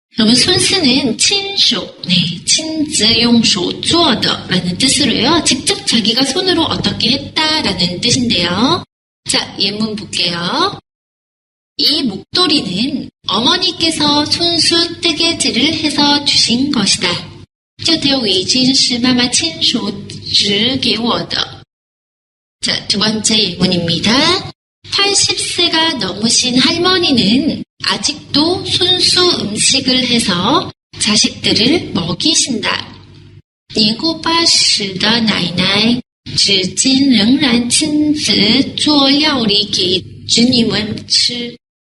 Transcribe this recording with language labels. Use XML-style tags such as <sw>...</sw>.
<ko>여러분 손수는 친수, 네, 친즈용수 주어더라는 뜻으로요. 직접 자기가 손으로 어떻게 했다라는 뜻인데요. 자, 예문 볼게요. 이 목도리는 어머니께서 손수 뜨개질을 해서 주신 것이다.</ko> <zh>这条围巾是妈妈亲手织给我的.</zh> <ko>자, 두 번째 예문입니다. 80세가 넘으신 할머니는 아직도 손수 음식을 해서 자식들을 먹이신다.</ko> <zh>年过80的奶奶至今仍然亲自做料理给子女们吃.</zh>